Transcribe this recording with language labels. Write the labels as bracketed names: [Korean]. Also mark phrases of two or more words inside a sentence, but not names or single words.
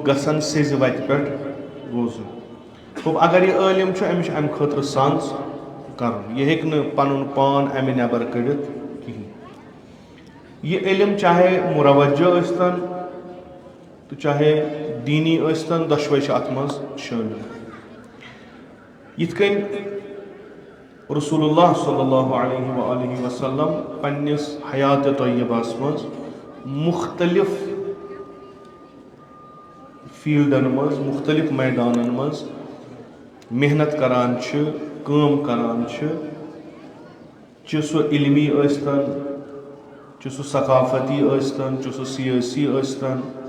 [Kashmiri] گژھن سیٚزِ وتہِ پٮ۪ٹھ روزٕنۍ گوٚو اگر یہِ عٲلِم چھُ أمِس چھُ امہِ خٲطرٕ سنٛز کرُن یہِ ہیٚکہِ نہٕ پنُن پان امہِ نٮ۪بر کٔڑِتھ کِہینۍ یہِ علم چاہے مُروجہ ٲسۍتن تو چاہے دینی ٲسۍتن دۄشوے چھِ اتھ منٛز شٲمِل یِتھ کٔنۍ [Arabic] رسول اللہ صلی اللہ علیہ وآلہ وسلم [Kashmiri] پننِس حیاتِ طیبہس منٛز مختلف فیٖلڈن منٛز مختلف میدانن منٛز محنت کران چھِ کٲم کران چھِ سُہ علمی ٲسۍتن چھُ سُہ ثقافتی ٲسۍتن چھُ سُہ سیٲسی ٲسۍتن